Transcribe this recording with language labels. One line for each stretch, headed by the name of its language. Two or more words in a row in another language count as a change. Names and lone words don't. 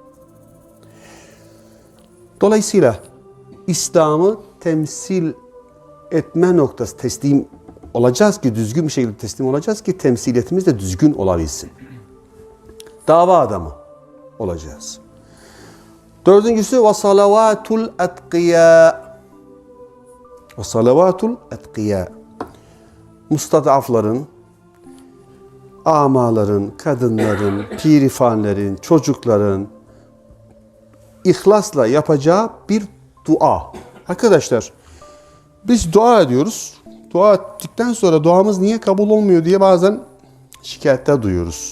Turkish: Dolayısıyla İslam'ı temsil etme noktası, teslim olacağız ki, düzgün bir şekilde teslim olacağız ki temsiliyetimiz de düzgün olabilsin. Dava adamı olacağız.
Arabic: Dördüncüsü وَصَلَوَاتُ الْاَتْقِيَا. وَصَلَوَاتُ الْاَتْقِيَا.
Turkish: Mustadafların, amaların, kadınların, pirifanlerin, çocukların ihlasla yapacağı bir dua. Arkadaşlar, biz dua ediyoruz. Dua ettikten sonra duamız niye kabul olmuyor diye bazen şikayetler duyuyoruz.